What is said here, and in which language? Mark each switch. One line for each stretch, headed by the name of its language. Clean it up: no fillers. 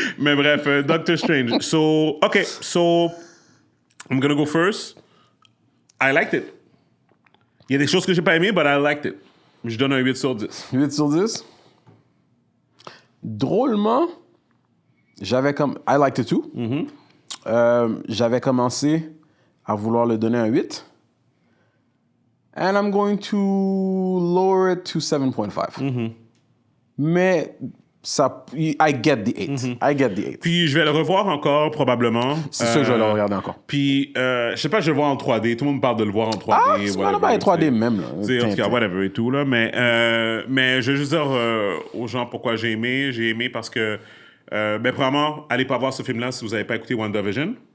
French: Mais bref,
English: Doctor Strange. So, I'm gonna go first. I liked it.
French: Il y a des choses que j'ai pas aimées,
English: but I liked it.
French: Je donne un 8 sur 10. 8 sur 10? Drôlement,
English: I liked it too.
French: J'avais commencé à vouloir le donner un 8.
English: And I'm going to lower it to 7.5. Mais I get the 8. I get the 8.
French: Puis je vais le revoir encore, probablement. C'est sûr que je vais le regarder encore. Puis, je sais pas, je vais le voir en 3D. Tout le monde parle de le voir en 3D. Ah, c'est pas 3D même, là. En tout cas, whatever et tout, là. Mais je vais juste dire aux gens pourquoi j'ai aimé. J'ai aimé parce que, premièrement, allez pas voir ce film-là si vous n'avez pas écouté WandaVision.